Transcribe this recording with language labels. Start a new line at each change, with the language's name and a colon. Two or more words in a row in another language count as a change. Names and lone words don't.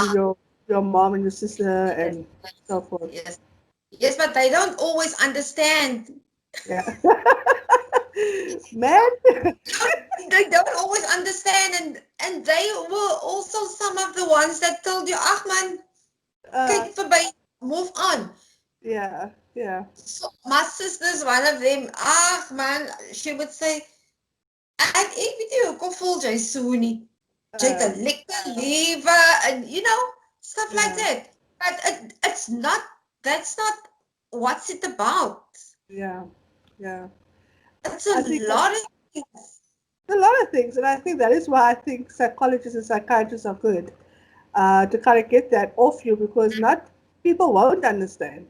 English: husband, your mom, and your sister, yes, and so forth. yes, yes, but they don't always understand. Yeah. Man. They don't always understand, and they were also some of the ones that told you,
Afrikaans: "Ach man, uh, kyk verby,
English: move on." yeah, yeah, So my sister's one of them.
Afrikaans: Ach man,
English: she would say,
Afrikaans: "En ek weet nie hoekom voel jy so nie. Jy het uh, 'n lekker lewe
English: and stuff like yeah, that." But it's not. That's not what's it about. yeah, yeah. It's I a think lot of things. a lot of things, and I think that is why I think psychologists and psychiatrists are good, to kind of get that off you, because not people won't understand.